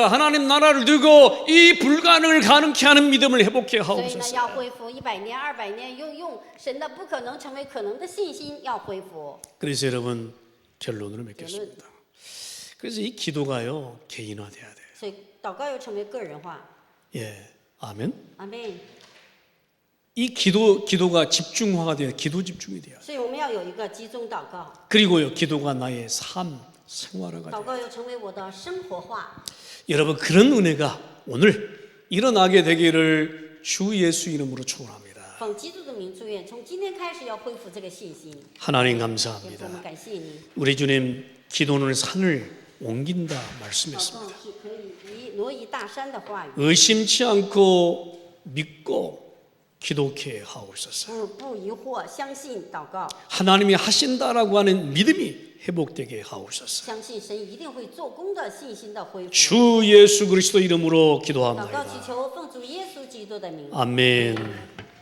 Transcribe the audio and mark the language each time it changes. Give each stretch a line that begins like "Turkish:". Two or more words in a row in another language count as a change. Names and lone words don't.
Korean: 하나님 나라를 두고 이 불가능을 가능케 하는 믿음을 회복해
Chinese: 所以呢，
Korean: 하옵소서.
Chinese: 要恢复100年、200年，用神的不可能成为可能的信心要恢复。
Korean: 그래서 여러분 결론으로 맺겠습니다. 그래서 이 기도가요 개인화돼야 돼요.
Chinese: 所以祷告要成为个人化。
Korean: 예, 아멘.
Chinese: 阿妹，
Korean: 이 기도가 집중화가 돼야 기도 집중이 돼요.
Chinese: 所以我们要有一个集中祷告，
Korean: 그리고요 기도가 나의 삶 생활화가
Chinese: 祷
Korean: 돼요.
Chinese: 告要成为我的生活化。
Korean: 여러분 그런 은혜가 오늘 일어나게 되기를 주 예수 이름으로 축원합니다.
Chinese: 奉基督的名祝愿，从今天开始要恢复这个信心。
Korean: 하나님
Chinese: 天父，
Korean: 감사합니다.
Chinese: 我们感谢你。
Korean: 우리 주님 기도는 산을 옮긴다
Chinese: 祷
Korean: 말씀했습니다.
Chinese: 告是可以挪移大山的话语，
Korean: 의심치 않고 믿고 기도케 하옵소서.
Chinese: 不疑惑，相信祷告，
Korean: 하나님이 하신다라고 하는 믿음이 회복되게 하옵소서.
Chinese: 相信神一定会做工的信心的恢复。
Korean: 주 예수 그리스도 이름으로
Chinese: 祷告
Korean: 기도합니다.
Chinese: 祈求，奉主耶稣基督的名。
Korean: 아멘.